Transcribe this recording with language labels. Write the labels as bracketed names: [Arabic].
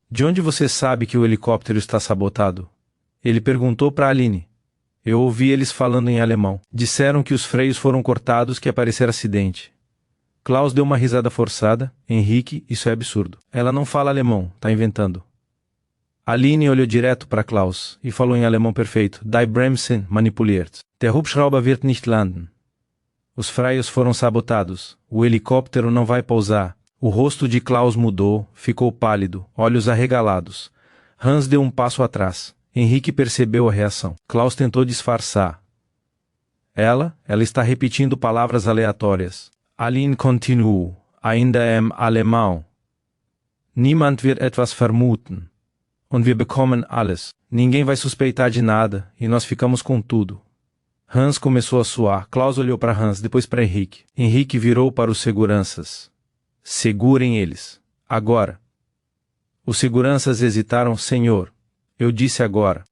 [Portuguese] De onde você sabe que o helicóptero está sabotado? Ele perguntou para Aline. Eu ouvi eles falando em alemão. Disseram que os freios foram cortados, que aparecera acidente. Klaus deu uma risada forçada. Henrique, isso é absurdo. Ela não fala alemão, tá inventando. Aline olhou direto para Klaus e falou em alemão perfeito. [German] Die Bremsen manipuliert. Der Hubschrauber wird nicht landen. [Portuguese] Os freios foram sabotados. O helicóptero não vai pousar. O rosto de Klaus mudou, ficou pálido, olhos arregalados. Hans deu um passo atrás. Henrique percebeu a reação. Klaus tentou disfarçar. Ela está repetindo palavras aleatórias. Aline continuou. Ainda em alemão. [German] Niemand wird etwas vermuten. Und wir bekommen alles. [Portuguese] Ninguém vai suspeitar de nada, e nós ficamos com tudo. Hans começou a suar. Klaus olhou para Hans, depois para Henrique. Henrique virou para os seguranças. Segurem eles. Agora. Os seguranças hesitaram. Senhor. Eu disse agora.